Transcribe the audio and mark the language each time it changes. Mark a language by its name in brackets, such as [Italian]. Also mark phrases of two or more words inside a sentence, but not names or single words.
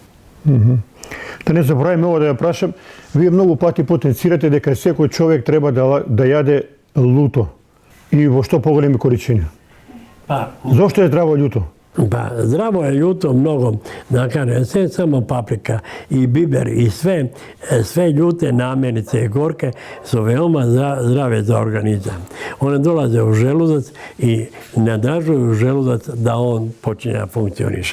[Macedonian] Да не забравиме ово да ја прашам, вие многу пати потенцирате дека секој човек треба да јаде луто и во што поголеми количини. Зошто е здраво луто? [Serbian] Pa zdravo je ljuto mnogo, da kažem, sve samo paprika i biber i sve ljute namirnice i gorke su veoma zdrave za organizam. One dolaze u želudac i nadražuju želudac da on počinje da funkcioniše.